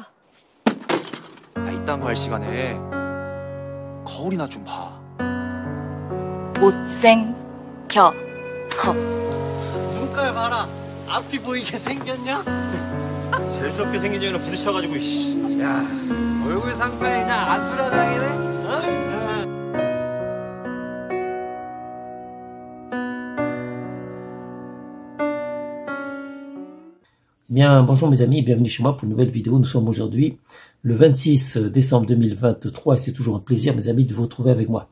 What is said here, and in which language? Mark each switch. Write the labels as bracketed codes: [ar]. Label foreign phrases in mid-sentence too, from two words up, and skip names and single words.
[ko] 야, 이딴 거 할 시간에 거울이나 좀 봐. 못생겨서. 눈깔 봐라. 앞이 보이게 생겼냐? 재수없게 생긴 년이랑 부딪혀가지고 야, 얼굴 상파에 그냥 아수라장이네. 어? [fr] Bien, bonjour mes amis, bienvenue chez moi pour une nouvelle vidéo. Nous sommes aujourd'hui le 26 décembre 2023 et c'est toujours un plaisir mes amis de vous retrouver avec moi.